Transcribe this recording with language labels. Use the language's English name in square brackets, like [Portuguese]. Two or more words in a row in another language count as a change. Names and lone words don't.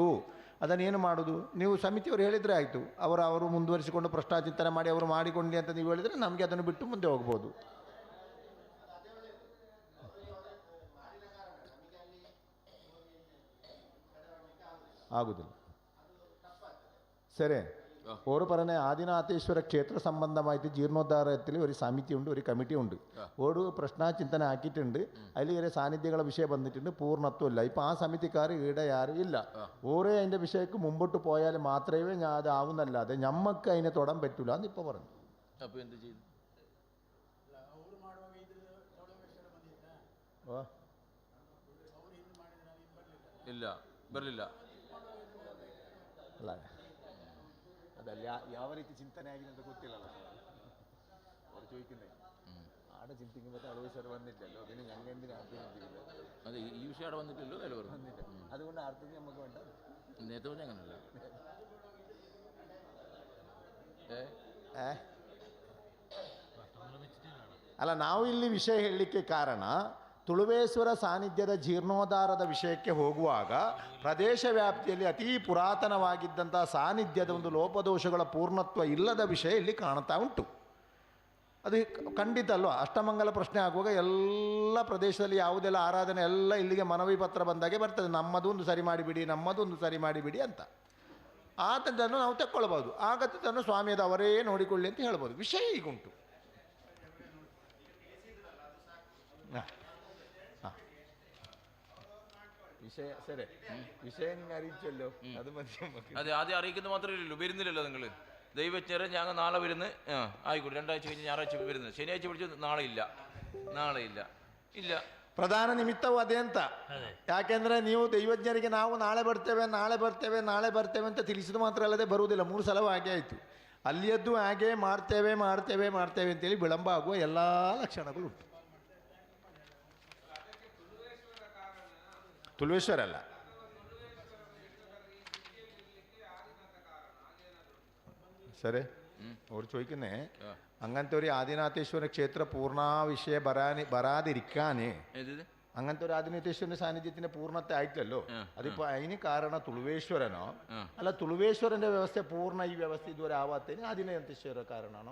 [Kannada] ಅದನ್ನೇನು ಮಾಡೋದು? ನೀವು ಸಮಿತಿಯವರು ಹೇಳಿದರೆ ಆಯಿತು, ಅವರು ಮುಂದುವರಿಸಿಕೊಂಡು ಪ್ರಶ್ನಾಚಿಂತನೆ ಮಾಡಿ ಅವರು ಮಾಡಿಕೊಳ್ಳಿ ಅಂತ ನೀವು ಹೇಳಿದರೆ ನಮಗೆ ಅದನ್ನು ಬಿಟ್ಟು ಮುಂದೆ ಹೋಗ್ಬೋದು. ಆಗುವುದಿಲ್ಲ. [Malayalam] സരി, ഓരോ പറഞ്ഞ ആദിനാഥേശ്വര ക്ഷേത്ര സംബന്ധമായിട്ട് ജീർണോദ്ധാരത്തിൽ ഒരു സമിതിയുണ്ട്, ഒരു കമ്മിറ്റിയുണ്ട്. ഒരു പ്രശ്നചിന്തന ആക്കിയിട്ടുണ്ട്. അതിൽ ഇവരെ സാന്നിധ്യങ്ങളെ വിഷയം വന്നിട്ടുണ്ട്, പൂർണ്ണത്വമില്ല. ഇപ്പം ആ സമിതിക്കാർ ഇവിടെ ആരും ഇല്ല. ഓരോ അതിൻ്റെ വിഷയക്ക് മുമ്പോട്ട് പോയാൽ മാത്രമേ ഞാൻ അത് ആവുന്നല്ലാതെ ഞമ്മക്ക് അതിനെ തൊടാൻ പറ്റൂല എന്ന് ഇപ്പോൾ പറഞ്ഞു. അപ്പോൾ എന്ത് ചെയ്തു? ഇല്ല, ബരലില്ല. [Kannada] ಅಲ್ಲ ಅದಲ್ಲ ಯಾವ ರೀತಿ ಚಿಂತನೆ ಆಗಿದೆ ಅಂತ ಗೊತ್ತಿಲ್ಲಲ್ಲ ಅವರು [Malayalam] ചോദിക്കുന്നത് ആടെ ചിന്തിക്കുമ്പോൾ അളവ് വന്നില്ലല്ലോ പിന്നെ ഞങ്ങൾ എന്തിനാ അർത്ഥം ചിന്തിക്കുന്നത്? അതെ, ഈ വിഷയം അവിടെ വന്നിട്ടില്ലല്ലോ, വില വന്നില്ല. അതുകൊണ്ട് അർത്ഥം നമുക്ക് വേണ്ട. നേരത്തെ പറഞ്ഞ അങ്ങനല്ല. [Kannada] ಅಲ್ಲ, ನಾವು ಇಲ್ಲಿ ವಿಷಯ ಹೇಳಲಿಕ್ಕೆ ಕಾರಣ ತುಳುವೇಶ್ವರ ಸಾನ್ನಿಧ್ಯದ ಜೀರ್ಣೋದ್ಧಾರದ ವಿಷಯಕ್ಕೆ ಹೋಗುವಾಗ ಪ್ರದೇಶ ವ್ಯಾಪ್ತಿಯಲ್ಲಿ ಅತೀ ಪುರಾತನವಾಗಿದ್ದಂಥ ಸಾನ್ನಿಧ್ಯದ ಒಂದು ಲೋಪದೋಷಗಳ ಪೂರ್ಣತ್ವ ಇಲ್ಲದ ವಿಷಯ ಇಲ್ಲಿ ಕಾಣ್ತಾ ಉಂಟು. ಅದು ಖಂಡಿತ ಅಲ್ವಾ? ಅಷ್ಟಮಂಗಲ ಪ್ರಶ್ನೆ ಆಗುವಾಗ ಎಲ್ಲ ಪ್ರದೇಶದಲ್ಲಿ ಯಾವುದೆಲ್ಲ ಆರಾಧನೆ ಎಲ್ಲ ಇಲ್ಲಿಗೆ ಮನವಿ ಪತ್ರ ಬಂದಾಗೆ ಬರ್ತದೆ, ನಮ್ಮದೊಂದು ಸರಿ ಮಾಡಿಬಿಡಿ, ನಮ್ಮದೊಂದು ಸರಿ ಮಾಡಿಬಿಡಿ ಅಂತ. ಆತನನ್ನು ನಾವು ತಕ್ಕೊಳ್ಬೋದು, ಆಗತ್ತದನ್ನು ಸ್ವಾಮಿಯದು ಅವರೇ ನೋಡಿಕೊಳ್ಳಿ ಅಂತ ಹೇಳ್ಬೋದು. ವಿಷಯ ಈಗುಂಟು. [Malayalam] വിഷയ ശരി വിഷയം നിങ്ങൾ അറിയിച്ചല്ലോ, അത് മതി. അതെ, ആദ്യം അറിയിക്കുന്നത് മാത്രമല്ലല്ലോ, വരുന്നില്ലല്ലോ നിങ്ങൾ. ദൈവജ്ഞരെ ഞങ്ങൾ നാളെ വരുന്ന്, ആയിക്കോട്ടെ, 2 ആഴ്ച കഴിഞ്ഞ് ഞായറാഴ്ച വരുന്നത്, ശനിയാഴ്ച പിടിച്ചു നാളെ ഇല്ല, നാളെ ഇല്ല, ഇല്ല. [Kannada] ಪ್ರಧಾನ ನಿಮಿತ್ತವು ಅದೇ ಅಂತ. ಯಾಕೆಂದರೆ ನೀವು ದೈವಜ್ಞರಿಗೆ ನಾವು ನಾಳೆ ಬರ್ತೇವೆ ನಾಳೆ ಬರ್ತೇವೆ ನಾಳೆ ಬರ್ತೇವೆ ಅಂತ ತಿಳಿಸಿದ್ದು ಮಾತ್ರ ಅಲ್ಲದೆ ಬರುವುದಿಲ್ಲ. 3 ಸಲ ಹಾಗೆ ಆಯಿತು. ಅಲ್ಲಿಯದ್ದು ಹಾಗೆ ಮಾಡ್ತೇವೆ ಮಾಡ್ತೇವೆ ಮಾಡ್ತೇವೆ ಅಂತೇಳಿ ವಿಳಂಬ ಆಗುವ ಎಲ್ಲ ಲಕ್ಷಣಗಳುಂಟು. ತುಳುವೇಶ್ವರ ಅಲ್ಲ, ಸರಿ. [Malayalam] ಅವ್ರು ചോദിക്കുന്നേ, അങ്ങനത്തെ ഒരു ആദിനാഥേശ്വര ക്ഷേത്ര പൂർണ്ണ വിഷയ വരാതിരിക്കാനേ, അങ്ങനത്തെ ഒരു ആദിനാഥേശ്വരന്റെ സാന്നിധ്യത്തിന്റെ പൂർണ്ണത്തെ ആയിട്ടല്ലോ. അതിപ്പോ അതിന് കാരണം തുളുവേശ്വരനോ അല്ല, തുളുവേശ്വരന്റെ വ്യവസ്ഥ പൂർണ്ണ ഈ വ്യവസ്ഥ ഇതുവരെ ആവാത്തതിന് ആദിനാഥേശ്വര കാരണമാണോ?